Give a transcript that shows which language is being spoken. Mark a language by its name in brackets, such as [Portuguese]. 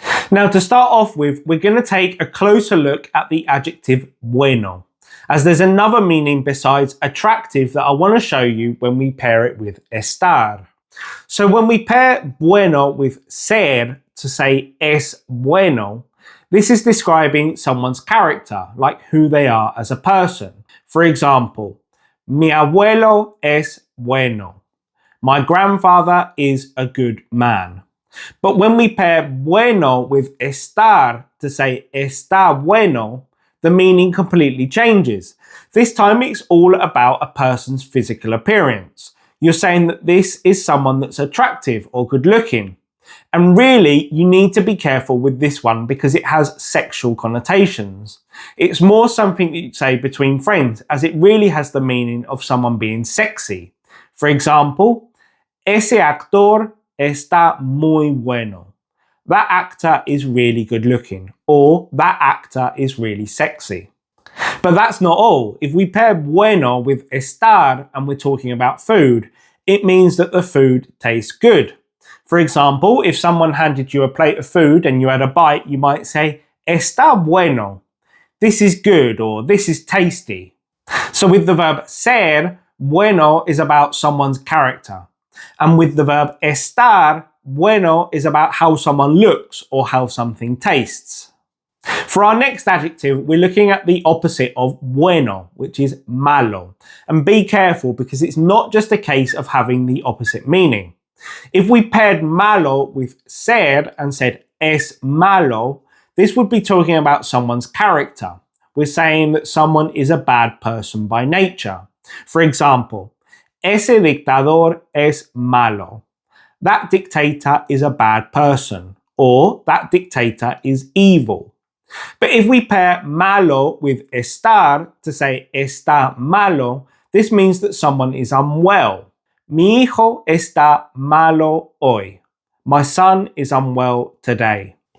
[English] Now, to start off with, we're going to take a closer look at the adjective bueno, as there's another meaning besides attractive that I want to show you when we pair it with estar. So when we pair bueno with ser to say es bueno, this is describing someone's character, like who they are as a person. For example, [Spanish] mi abuelo es bueno. [English] My grandfather is a good man. But when we pair bueno with estar to say está bueno, the meaning completely changes. This time it's all about a person's physical appearance. You're saying that this is someone that's attractive or good looking. And really, you need to be careful with this one because it has sexual connotations. It's more something that you'd say between friends, as it really has the meaning of someone being sexy. For example, [Spanish] ese actor está muy bueno. [English] That actor is really good looking, or that actor is really sexy. But that's not all. If we pair bueno with estar and we're talking about food, it means that the food tastes good. For example, if someone handed you a plate of food and you had a bite, you might say, [Spanish] está bueno. [English] This is good, or this is tasty. So with the verb ser, bueno is about someone's character. And with the verb estar, bueno is about how someone looks or how something tastes. For our next adjective, we're looking at the opposite of bueno, which is malo. And be careful because it's not just a case of having the opposite meaning. If we paired malo with ser and said es malo, this would be talking about someone's character. We're saying that someone is a bad person by nature. For example, [Spanish] ese dictador es malo. [English] That dictator is a bad person, or that dictator is evil. But if we pair malo with estar to say está malo, this means that someone is unwell. [Spanish] Mi hijo está malo hoy. [English] My son is unwell today.